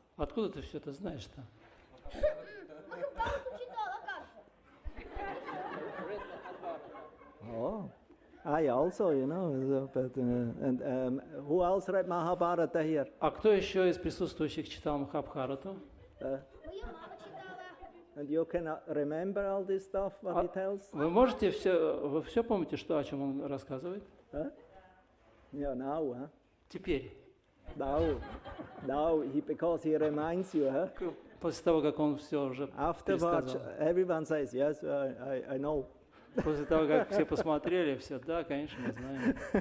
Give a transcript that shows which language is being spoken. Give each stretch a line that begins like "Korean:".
Russian: Откуда ты все это знаешь-то? Махабхарату читал, а как же?
English: Oh, I also, you know, but and who else read Mahabharata here?
Russian: А кто еще из присутствующих читал Махабхарату? Моя мама читала.
English: And you can remember all this stuff, what he tells?
Russian: Вы все помните, о чем он рассказывает?
English: Huh? Yeah, now, huh?
Russian: Теперь,
English: Now, because he reminds you, huh?
Russian: после того, как он все уже
English: Afterwards,
Russian: пересказал.
English: everyone says, yes, I know.
Russian: После того, как все посмотрели, все, да, конечно, мы знаем.